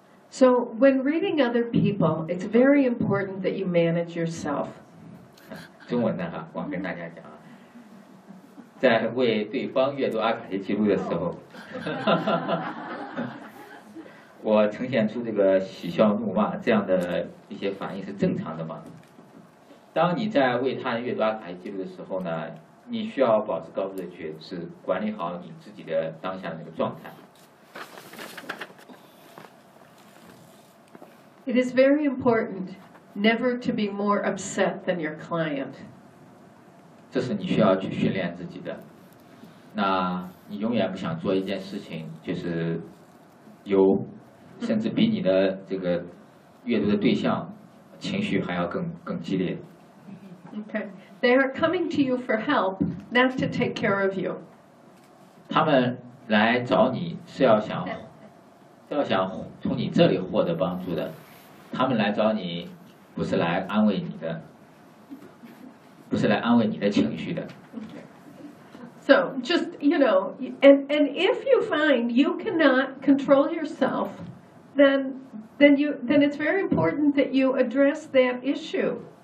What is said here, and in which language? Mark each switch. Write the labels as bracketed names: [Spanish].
[English] So when reading other people, it's very important that you manage yourself. [Chinese] 中文的哈，我跟大家讲啊，在为对方阅读阿卡西记录的时候，我呈现出这个喜笑怒骂这样的一些反应是正常的吗？当你在为他人阅读阿卡西记录的时候呢，你需要保持高度的觉知，管理好你自己的当下的那个状态。 [English] It is very important never to be more upset than your client. [Chinese] 这是你需要去训练自己的。那你永远不想做一件事情，就是有甚至比你的这个阅读的对象情绪还要更激烈。 [English] Okay, they are coming to you for help, not to take care of you. [Chinese] 他们来找你是要想从你这里获得帮助的。他们来找你不是来安慰你的，不是来安慰你的情绪的。 [English] So just, you know, and if you find you cannot control yourself, then it's very important that you address that issue.